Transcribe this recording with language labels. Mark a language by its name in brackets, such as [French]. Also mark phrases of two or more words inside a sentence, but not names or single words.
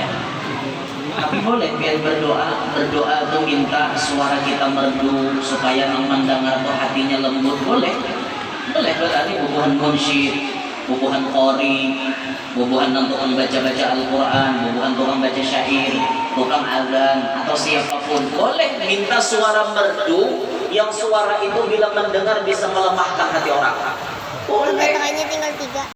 [Indonesian] Tapi boleh biar berdoa tuh minta suara kita merdu supaya yang mendengar tuh hatinya lembut boleh berarti bubuhan munsyid, bubuhan qori, bubuhan tukang baca-baca Al-Quran, bubuhan tukang baca syair, tukang azan atau siapapun boleh minta suara merdu yang suara itu bila mendengar bisa melemahkan hati orang. Boleh. Baterainya tinggal 3.